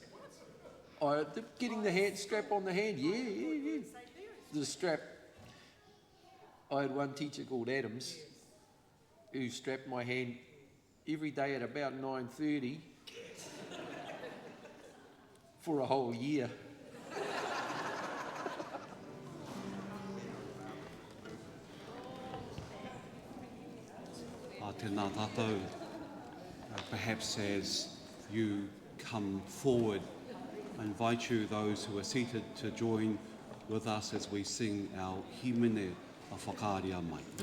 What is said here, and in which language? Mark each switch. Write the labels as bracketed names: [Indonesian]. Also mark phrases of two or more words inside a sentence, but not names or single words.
[English] Getting the hand strap on the hand, yeah. The strap. I had one teacher called Adams who strapped my hand every day at about 9:30 for a whole year. [Māori] Tēnā tātou, [English] perhaps as you come forward, I invite you, those who are seated, to join with us as we sing our himene a whakaaria mai.